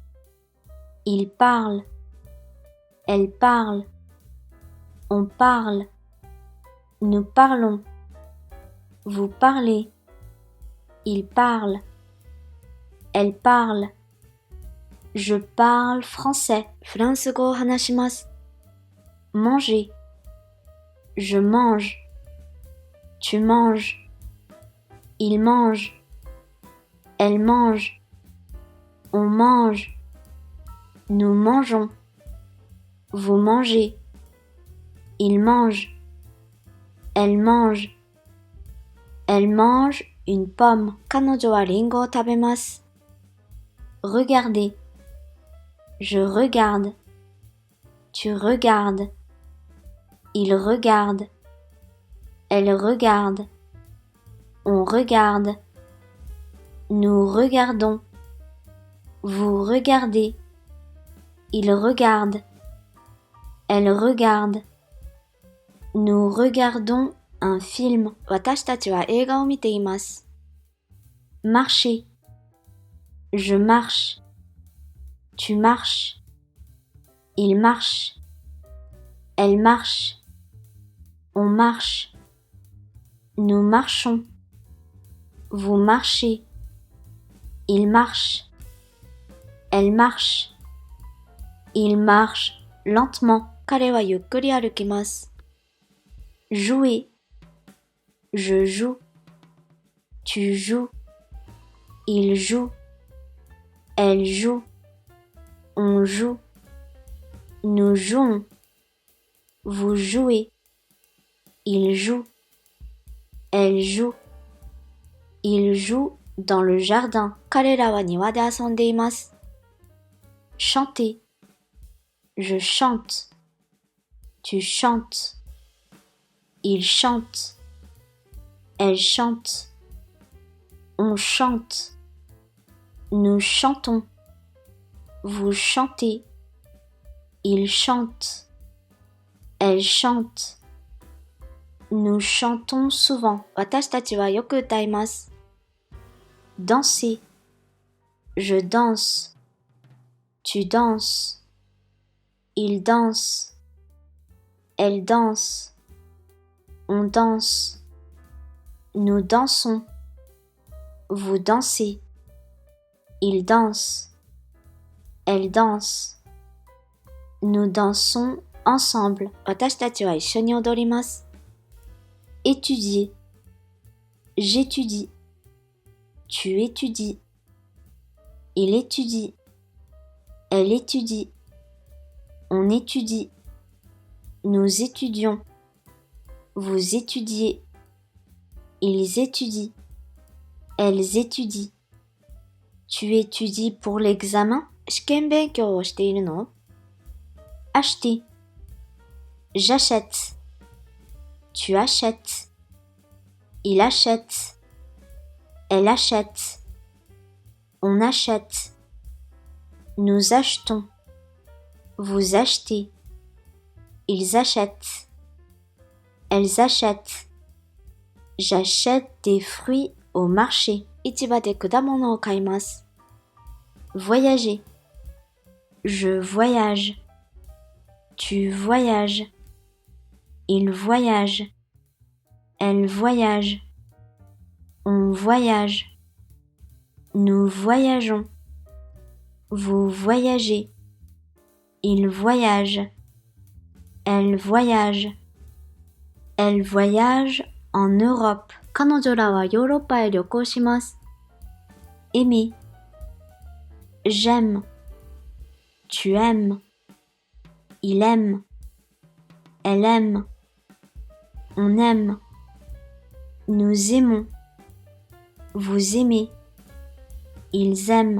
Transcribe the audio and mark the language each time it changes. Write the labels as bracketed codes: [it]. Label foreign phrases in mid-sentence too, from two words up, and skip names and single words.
[fr] Il parle. Elle parle. On parle. Nous parlons. Vous parlez. Il parle. Elle parle. Je parle français. [ja] フランス語を話します。Manger. [fr] Je mange. Tu manges. Il mange. Elle mange. On mange. Nous mangeons. Vous mangez. Il mange. Elle mange. Elle mange une pomme. [ja] 彼女はリンゴを食べます。Regardez. [fr] Je regarde. Tu regardes. Il regarde. Elle regarde. On regarde. Nous regardons. Vous regardez. Il regarde. Elle regarde. Nous regardons un film. [ja] 私たちは映画を見ています。Marcher. [fr] Je marche. Tu marches. Il marche. Elle marche. On marche. Nous marchons. Vous marchez. Il marche. Elle marche. Il marche lentement. [ja] 彼はゆっくり歩きます。Jouer. [fr] Je joue. Tu joues. Il joue. Elle joue. On joue. Nous jouons. Vous jouez. Il joue. Elle joue. Il joue dans le jardin. [ja] 彼らは庭で遊んでいます。Chanter. [fr] Je chante. Tu chantes. Il chante. Elle chante. On chante. Nous chantons. Vous chantez. Il chante. Elle chante. Nous chantons souvent. [ja] 私たちはよく歌います。Danser. [fr] Je danse. Tu danses. Il danse. Elle danse. On danse. Nous dansons. Vous dansez. Il danse. Elle danse. Nous dansons ensemble. [ja] 私たちは一緒に踊ります。Étudier. [fr] J'étudie. Tu étudies. Il étudie. Elle étudie. On étudie. Nous étudions. Vous étudiez. Ils étudient. Elles étudient. Tu étudies pour l'examen? [ja] 試験勉強をしているの? [fr] Acheter. J'achète. Tu achètes. Il achète. Elle achète. On achète. Nous achetons. Vous achetez. Ils achètent. Elles achètent. J'achète des fruits au marché. [ja] 市場で果物を買います。Voyager. [fr] Je voyage. Tu voyages. Il voyage. Elle voyage. On voyage. Nous voyageons. Vous voyagez. Il voyage. Elle voyage. Elle voyage en Europe. [ja] 彼女らはヨーロッパへ旅行します。Aimer. [fr] J'aime. Tu aimes. Il aime. Elle aime. On aime. Nous aimons. Vous aimez. Ils aiment.